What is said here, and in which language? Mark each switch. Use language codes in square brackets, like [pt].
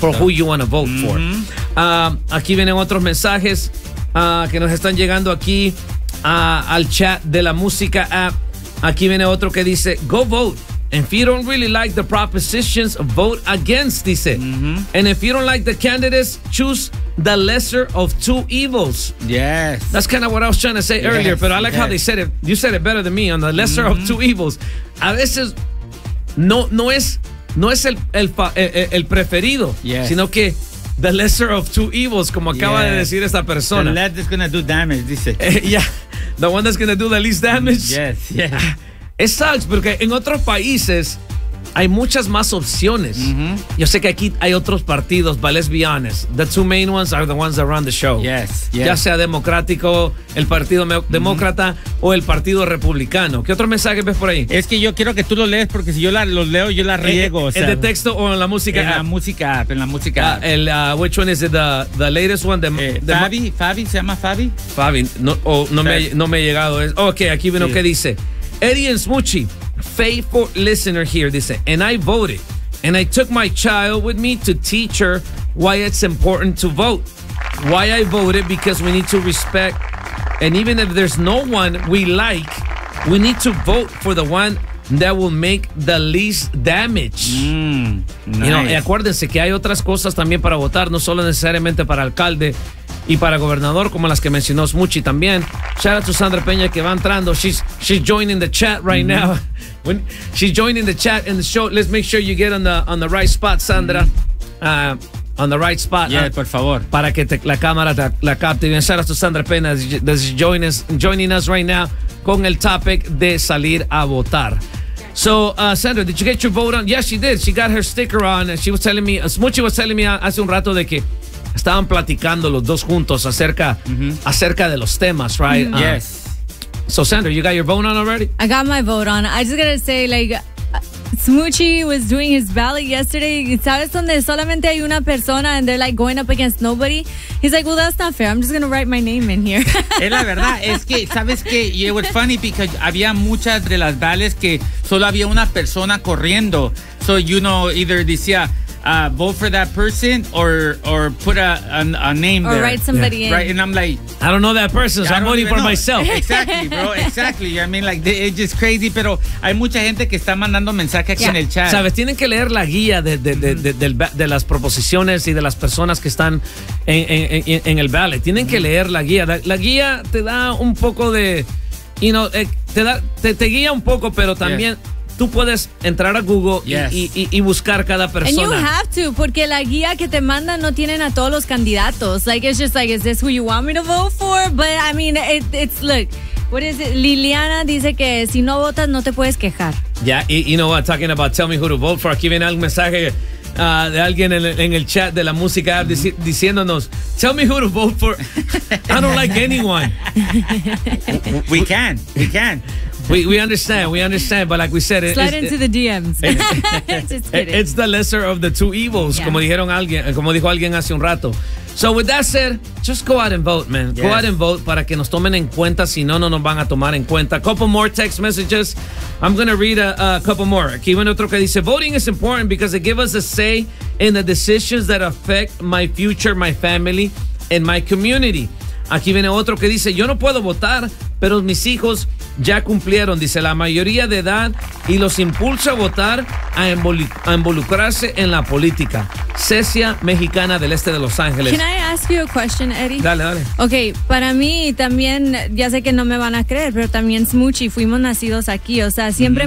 [en] for who you want to vote, mm-hmm, for. [es] Aquí vienen otros mensajes que nos están llegando aquí al chat de la música app. Aquí viene otro que dice, [en] go vote. And if you don't really like the propositions, vote against, [es] dice. Mm-hmm. [en] And if you don't like the candidates, choose the lesser of two evils. Yes. That's kind of what I was trying to say, yes, earlier, but I like, yes, how they said it. You said it better than me on the lesser, mm-hmm, of two evils. [es] A veces no es el preferido, [en] yes, [es] sino que [en] the lesser of two evils, [es] como acaba, yes, de decir esta persona. [en] The one that's going to do damage, [es] dice. [en] Yeah, the one that's going to do the least damage. Yes, yeah. It sucks [es] porque en otros países hay muchas más opciones. Mm-hmm. Yo sé que aquí hay otros partidos, [en] but let's be honest. The two main ones are the ones that run the show. Yes, yes. [es] Ya sea democrático, el partido, mm-hmm, demócrata o el partido republicano. ¿Qué otro mensaje ves por ahí? Es que yo quiero que tú lo lees porque si yo lo leo, yo la riego. ¿En de texto o en la música? En la música app, en la música app. [en] Which one is it? The latest one? [es] Fabi, ¿se llama Fabi? Fabi, no me ha llegado. Ok, aquí vino, sí, que dice. [en] Eddie and Smoochie, faithful listener here, [es] dice, [en] and I voted, and I took my child with me to teach her why it's important to vote. Why I voted, because we need to respect, and even if there's no one we like, we need to vote for the one that will make the least damage. Nice. You know, [es] y acuérdense que hay otras cosas también para votar, no solo necesariamente para alcalde. y para gobernador, como las que mencionó Smuchi también. [en] Shout out to Sandra Peña [es] que va entrando. [en] She's joining the chat right mm-hmm. now. When she's joining the chat and the show, let's make sure you get on the right spot, Sandra. Mm-hmm. On the right spot. Yeah, [es] por favor. Para que la cámara la capte. Bien, [en] shout out to Sandra Peña that's joining us right now [es] con el topic de salir a votar. [en] So, Sandra, did you get your vote on? Yes, she did. She got her sticker on. And she was telling me, Smuchi was telling me [es] hace un rato de que estaban platicando los dos juntos acerca, [en] mm-hmm. [es] acerca de los temas, [en] right? Mm-hmm. Yes. So, Sandra, you got your vote on already? I got my vote on. I just got to say, like, Smuchi was doing his ballot yesterday. [es] ¿Sabes donde solamente hay una persona [en] and they're like going up against nobody? He's like, well, that's not fair. I'm just going to write my name in here. [es] Es la verdad. Es que, ¿sabes qué? [en] It was funny because [es] había muchas de las ballots que solo había una persona corriendo. [en] So, you know, either [es] decía, [en] vote for that person or put a name or there. Or write somebody yeah. in. Right? And I'm like, I don't know that person, so I'm voting for myself. Exactly, bro. Exactly. I mean, like, it's just crazy. [es] Pero hay mucha gente que está mandando mensajes aquí [en] yeah. [es] en el chat. Sabes, tienen que leer la guía de las proposiciones y de las personas que están en el ballet. Tienen mm-hmm. que leer la guía. La guía te da un poco de, [en] you know, [es] te guía un poco, pero también... Yeah. Tú puedes entrar a Google yes. y buscar cada persona. [en] And you have to, [es] porque la guía que te mandan no tienen a todos los candidatos. [en] Like, it's just like, is this who you want me to vote for? But, I mean, it's, look, what is it? [es] Liliana dice que si no votas, no te puedes quejar. Yeah, you know what, talking about tell me who to vote for. Aquí viene algún mensaje de alguien en el chat de la música mm-hmm. diciéndonos, [en] tell me who to vote for. I don't like anyone. We can. We understand, but like we said, slide into the DMs. It's the lesser of the two evils, yeah. [es] como dijo alguien hace un rato. [en] So with that said, just go out and vote, man. Yes. Go out and vote [es] para que nos tomen en cuenta, si no, no nos van a tomar en cuenta. [en] Couple more text messages. I'm going to read a couple more. [es] Aquí viene otro que dice, [en] voting is important because it gives us a say in the decisions that affect my future, my family, and my community. [es] Aquí viene otro que dice, yo no puedo votar, pero mis hijos ya cumplieron, dice, la mayoría de edad y los impulsa a votar, a involucrarse en la política. Cecia, mexicana del este de Los Ángeles. [en] Can I ask you a question, Eddie? [es] Dale. Okay, para mí también, ya sé que no me van a creer, pero también Smuchi, fuimos nacidos aquí, o sea, siempre mm-hmm.